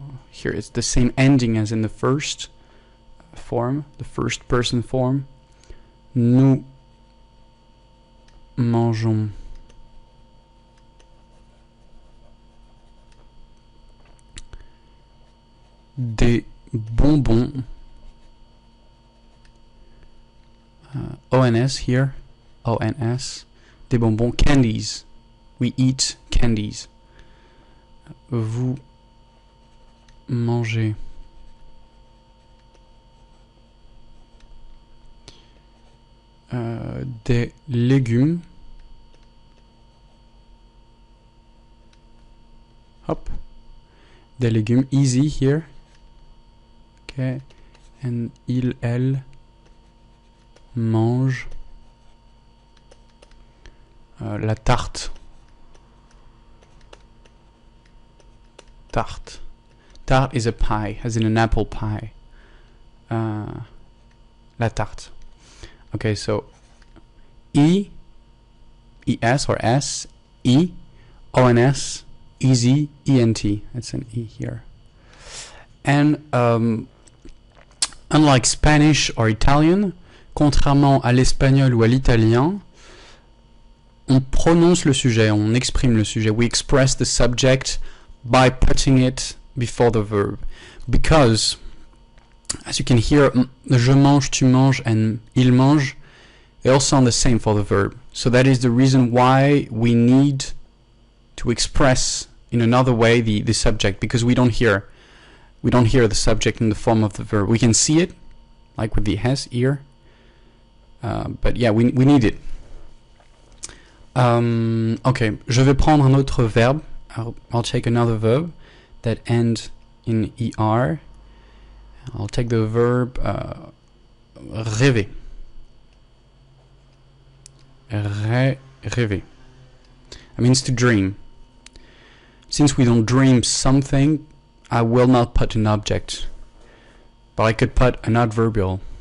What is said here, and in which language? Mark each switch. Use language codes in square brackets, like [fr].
[en] Here it's the same ending as in the first form, the first person form. [fr] Nous mangeons des bonbons. [en] ONS here. ONS. [fr] Des bonbons. [en] Candies. We eat candies. [fr] Vous mangez des légumes. [en] Hop. [fr] Des légumes. [en] Easy here. Okay. [fr] And il, elle mange la tarte. Tarte. [en] Tarte is a pie, as in an apple pie. [fr] La tarte. [en] Okay, so E, ES or S, E, ONS, easy, ENT. That's an E here. And unlike Spanish or Italian, [fr] contrairement à l'espagnol ou à l'italien, on prononce le sujet, on exprime le sujet. [en] We express the subject by putting it before the verb. Because, as you can hear, [fr] je mange, tu manges, [en] and [fr] il mange, [en] they all sound the same for the verb. So that is the reason why we need to express in another way the subject, because we don't hear the subject in the form of the verb. We can see it, like with the has, ear, but yeah, we need it. [fr] Okay, je vais prendre un autre verbe. [en] I'll take another verb that ends in ER. I'll take the verb rêver. Rêver. It means to dream. Since we don't dream something, I will not put an object, but I could put an adverbial.